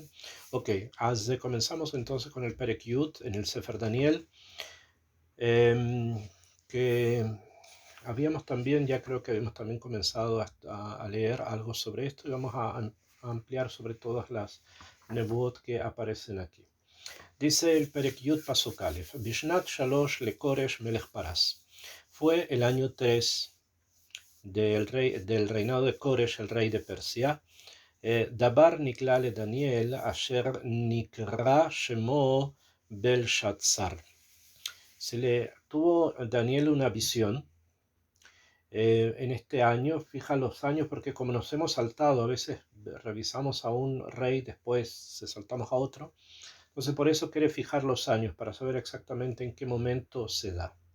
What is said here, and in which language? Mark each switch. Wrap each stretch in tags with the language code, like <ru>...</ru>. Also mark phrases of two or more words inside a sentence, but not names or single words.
<es>Ok, comenzamos entonces con el</es> <he>פרק י</he> <es>en el</es> <he>ספר דניאל,</he> <es>que habíamos también, ya creo que habíamos también comenzado a leer algo sobre esto y vamos a ampliar sobre todas las nebuot que aparecen aquí. Dice el</es> <he>פרק י פסוק א בשנת שלוש לכורש מלך פרס.</he> <es>Fue el año 3 del reinado de Koresh, el rey de Persia.</es> <he>דבר נקלע לדניאל אשר נקרא שמו בלשאצר.</he> <es>Se le tuvo Daniel una visión en este año. Fija los años porque como nos hemos saltado, a veces revisamos a un rey, después se saltamos a otro. Entonces por eso quiere fijar los años para saber exactamente en qué momento se da.</es>